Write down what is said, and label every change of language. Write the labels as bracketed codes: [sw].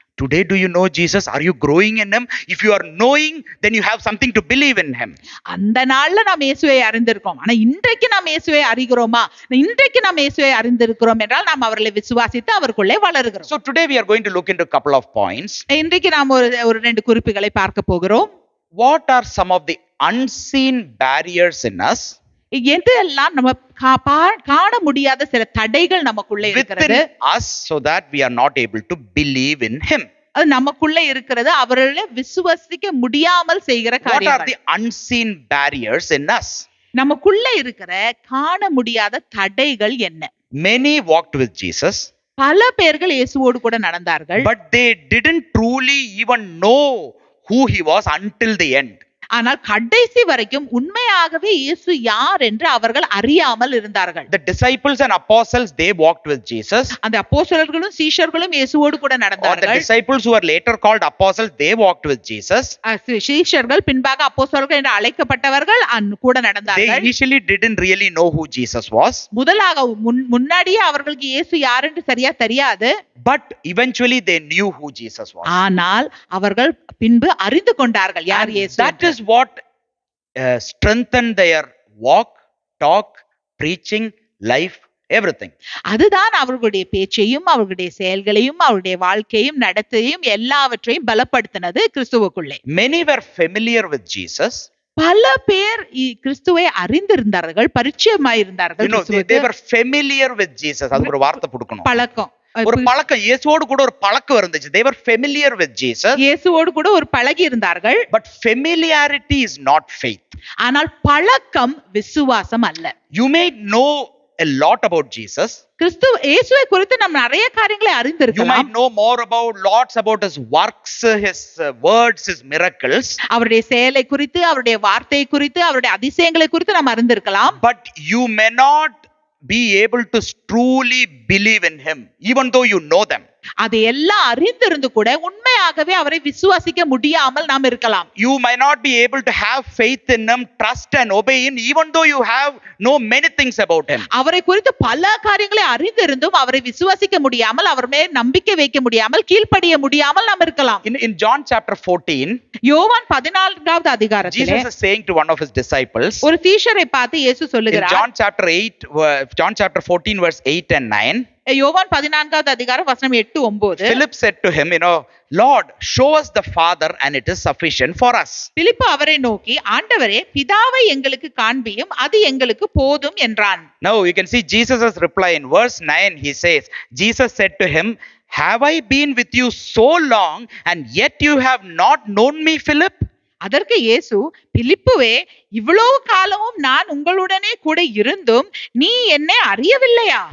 [en] Today, do you know Jesus? Are you growing in him? If you are knowing, then you have something to believe in him. [ta] அந்த நாள்ல நாம் இயேசுவை அறிந்திருக்கோம். ஆனா இன்றைக்கு நாம் இயேசுவை அறிகிறோமா? இன்றைக்கு நாம் இயேசுவை அறிந்திருக்கிறோம் என்றால் நாம் அவர்களை விசுவாசித்து அவருக்குள்ளே வளருகிறோம். [en] So today we are going to look into a couple of points. [ta] இன்றைக்கு நாம் ஒரு ரெண்டு குறிப்புகளை பார்க்க போகிறோம். [en] What are some of the unseen barriers in us? [ta] எதெல்லாம் நம்ம காண முடியாத சில தடைகள் நமக்குள்ளே இருக்கிறது. [en] Within us, so that we are not able to believe in him. [ta] அது நமக்குள்ள இருக்கிறது, அவர்களை விசுவாசிக்க முடியாமல் செய்கிற [en] What are [ta] காரியங்கள். [en] the unseen barriers in us? [ta] நமக்குள்ள இருக்கிற காண முடியாத தடைகள் என்ன? [en] Many walked with Jesus, [ta] பல பேர்கள் இயேசுவோடு கூட நடந்தார்கள். [en] but they didn't truly even know who he was until the end. [ta] ஆனால் கடைசி வரைக்கும் உண்மையாகவே இயேசு யார் என்று அவர்கள் அறியாமல் இருந்தார்கள். [en] The disciples and apostles, they walked with Jesus. [ta] அந்த அப்போஸ்தலர்களும் சீஷர்களும் இயேசுவோடு கூட [en] Or the [ta] நடந்தார்கள். [en] disciples who were later called apostles, they walked with Jesus. [ta] சீஷர்கள் பின்பாக அப்போஸ்தலர்கள் என்று அழைக்கப்பட்டவர்கள் கூட [en] They [ta] நடந்தார்கள். [en] initially didn't really know who Jesus was. [ta] முதலாக முன்னாடியே அவர்களுக்கு இயேசு யார் என்று சரியா தெரியாது. [en] But eventually they knew who Jesus was. [ta] ஆனால் அவர்கள் பின்பு அறிந்து கொண்டார்கள் யார் [en] And [ta] இயேசு. [en] that is what strengthened their walk, talk, preaching, life, everything. [ta] அதுதான் அவர்களுடைய பேச்சையும் அவர்களுடைய செயல்களையும் அவருடைய வாழ்க்கையும் நடத்தையும் எல்லாவற்றையும் பலப்படுத்தினது கிறிஸ்துவுக்குள்ளே. [en] Many were familiar with Jesus. [ta] பல பேர் கிறிஸ்துவை அறிந்திருந்தார்கள், பரிச்சயமாயிருந்தார்கள். [en] They were familiar with Jesus. [ta] அதுக்கு ஒரு வார்த்தை கொடுக்கணும். பழக்கம், ஒரு பழக்கம், இயேசுவோடு கூட ஒரு பழக்கம் இருந்துச்சு. [en] They were familiar with Jesus. [ta] இயேசுவோடு கூட ஒரு பழகி இருந்தார்கள். [en] But familiarity is not faith. [ta] ஆனால் பழக்கம் விசுவாசம் அல்ல. [en] You may know a lot about Jesus. [ta] இயேசுவை குறித்து நாம் நிறைய காரியங்களை [en] You [ta] அறிந்திருக்கலாம். [en] might know lots about his works, his words, his miracles. [ta] அவருடைய செயலை குறித்து, அவருடைய வார்த்தை குறித்து, அவருடைய அதிசயங்களை குறித்து நாம் அறிந்திருக்கலாம். [en] But you may not be able to truly believe in him, even though you know them. [ta] அதை எல்லாம் அறிந்திருந்து கூட உண்மையாகவே அவரை விசுவாசிக்க முடியாமல் நாம் இருக்கலாம். [en] You might not be able to have faith in him, trust and obey him, even though you have know many things about him. [ta] அவரை குறித்து பல காரியங்களை அறிந்திருந்தும் அவரை விசுவாசிக்க முடியாமல், அவர் மேல் நம்பிக்கை வைக்க முடியாமல், கீழ்ப்படிய முடியாமல் நாம் இருக்கலாம். [en] In John chapter 14, [ta] யோவான் 14வது அதிகாரத்திலே [en] Jesus is saying to one of his disciples, [ta] ஒரு சீஷரை பார்த்து இயேசு [en] in [ta] சொல்லுகிறார். [en] John chapter 14 verse 8 and 9, [ta] யோவான் 14வது அதிகாரம் வசனம் 8 9. [en] Philip said to him, Lord, show us the Father and it is sufficient for us. [ta] பிலிப்பு அவரை நோக்கி, ஆண்டவரே, பிதாவை எங்களுக்கு காண்பியும், அது எங்களுக்கு போதும் என்றான். [en] Now you can see Jesus' reply in verse 9. He says, Jesus said to him, have I been with you so long and yet you have not known me, Philip? [ta] அதற்கு இயேசு, பிலிப்புவே, இவ்வளவு காலமும் நான் உங்களுடனே கூட இருந்தும் நீ என்னை அறியவில்லையா?